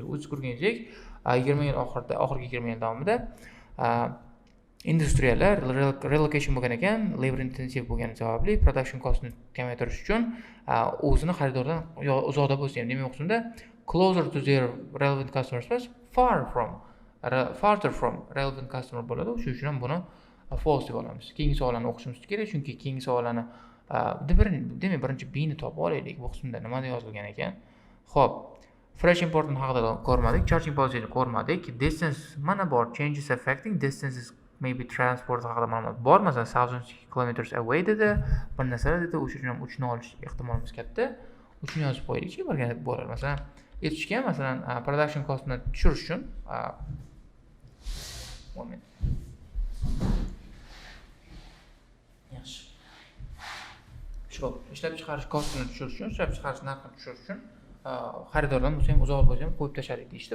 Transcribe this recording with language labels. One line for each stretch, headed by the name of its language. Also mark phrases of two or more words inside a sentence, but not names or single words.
Uzbek: O'z ko'rganingdek 20 yil oxirgi 20 yil davomida industriyalar relocation bo'lgan ekan,
English: labor intensive
Uzbek: bo'lgani sababli
English: production costni
Uzbek: kamaytirish uchun o'zini xaridordan uzoqda bo'lsa ham demoqchimda
English: closer to their relevant customers
Uzbek: emas,
English: farther from relevant customer
Uzbek: bo'ladi. Shuning uchun ham buni false deb olamiz. Keyingi savollarni o'qishimiz kerak, chunki keyingi savollarni demak birinchi B ni topib olaylik. Bu qismda nima yozilgan ekan? Xo'p,
English: fresh important
Uzbek: haqida ko'rmadik,
English: charging policy
Uzbek: ni ko'rmadik. Distance mana bor,
English: changes affecting distances maybe transport
Uzbek: haqida ma'lumot bor. Masalan,
English: thousands kilometers away
Uzbek: dedi, bir narsa dedi. O'sha uchun ham 3 ni olish ehtimolimiz katta. 3 ni yozib qo'yaylikchi, birga bo'ladi. Masalan, aytishgan, masalan,
English: production costni
Uzbek: tushirish uchun moment. Yaxshi. Shu ishlab chiqarish kostini tushirish uchun, ishlab chiqarish narxini tushirish uchun xaridordan bo'lsa ham uzoq bo'lsa ham qo'yib tashladik deyishdi.